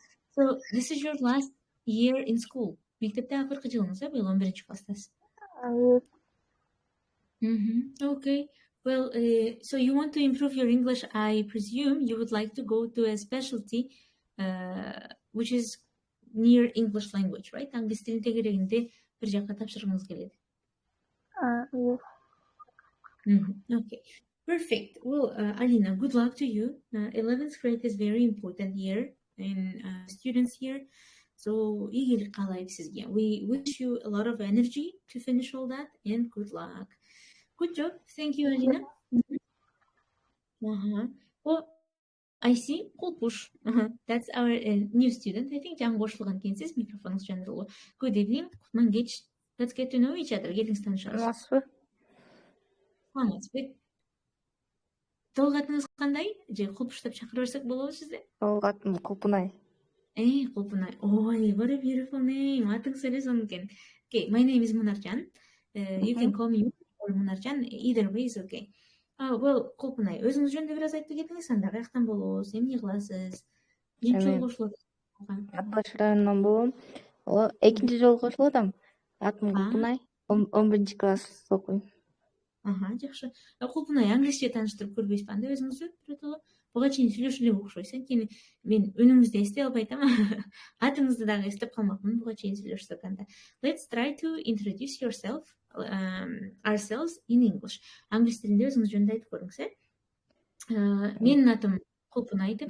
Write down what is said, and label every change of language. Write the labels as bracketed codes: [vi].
[en] So this is your last year in school. [ky] Мектепте акыркы жылыңыз, быйыл 11-чи класстасыз. [en] Okay. Well, so you want to improve your English. I presume you would like to go to a specialty, which is near English language, right? [ky] Англис тилин тегерегинде бир жакка тапшыргыңыз келет. [en] Yes. Okay. Perfect. Well, Alina, good luck to you. 11th grade is very important year in students year. [ky] So, ийгилик каалайбыз сизге. [en] We wish you a lot of energy to finish all that and good luck. Good job. Thank you, Alina. Oh, I see. Kulpush. That's our new student. I think [ky] жаңы кошулган экенсиз. Микрофонуңуз жандырылуу. [en] Good evening. [ky] Кутман кеч. [en] Let's get to know each other. [ky] Келиңиз таанышабыз. Саламатсызбы. Толгатыңыз кандай? Же Кулпуш деп чакыра берсек болобу сизде? Толгатым Кулпунай. Кулпунай. [en] Oh, what a beautiful name. [ky] Атыңыз эле сонун экен. [en] Okay, my name is Munarjan. You can call me or Munarjan. Either way is okay. [ky] Well, Кулпунай, өзүңүз жөнүндө бир аз айтып кетиңиз, анда каяктан болосуз, эмне кыласыз? Нече жолу кошулат? Атбаш районунан болом. Экинчи жолу кошулуп атам. Атым Кулпунай. 11-чи класс окуйм. Жакшы. Кулпунай, англисче тааныштырып көрбөйсүзбү? Анда өзүңүздү биротоло буга чейин сүйлөшүп эле окшойсуз. Анткени мен үнүңүздү эстеп албай атам. Атыңызды дагы эстеп калмакмын буга чейин сүйлөшсөк анда. [en] Let's try to introduce ourselves in English. [ky] Англис тилинде өзүңүз жөнүндө айтып көрүңүз, Менин атым Кулпунай деп.